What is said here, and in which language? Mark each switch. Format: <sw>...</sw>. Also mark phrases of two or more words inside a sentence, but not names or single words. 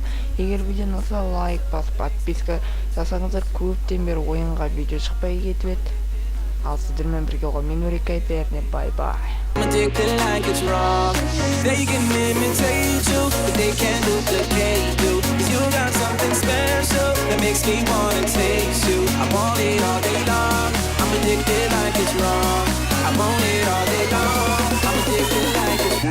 <kk>Егер видео ұнаса, лайк басып, подписка жасаңыздар. Көптен бері ойынға видео шықпай кетіп еді. Ал сіздермен бірге ғой мен Нурика Айберне, бай-бай.</kk> <en>Addicted like it's wrong. They can imitate you, but they can't duplicate you. 'Cause you got something special that makes me wanna taste you. I want it all day long. I'm addicted like it's wrong. I want it all day long. I'm addicted like it's</en>